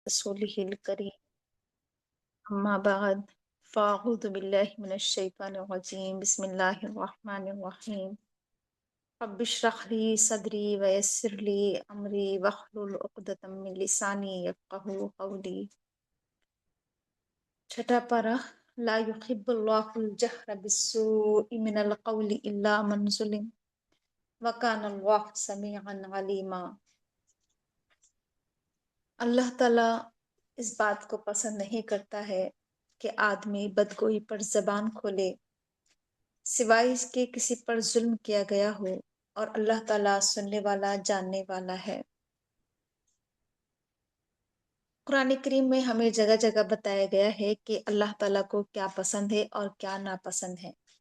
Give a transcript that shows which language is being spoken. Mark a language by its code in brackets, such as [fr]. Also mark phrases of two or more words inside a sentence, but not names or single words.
[ar] رسوله الكريم أما بعد فأعوذ بالله من الشيطان الرجيم بسم الله الرحمن الرحيم رب اشرح لي صدري ويسر لي أمري واحلل عقدة من لساني يفقهوا قولي. [ur] چھٹا پارہ. [ar] لا يحب الله الجهر بالسوء من القول إلا من ظلم وكان الله سميعا عليما. [ur] اللہ تعالیٰ اس بات کو پسند نہیں کرتا ہے کہ آدمی بدگوئی پر زبان کھولے سوائے اس کے کسی پر ظلم کیا گیا ہو، اور اللہ تعالیٰ سننے والا جاننے والا ہے. قرآن کریم میں ہمیں جگہ جگہ بتایا گیا ہے کہ اللہ تعالیٰ کو کیا پسند ہے اور کیا ناپسند ہے.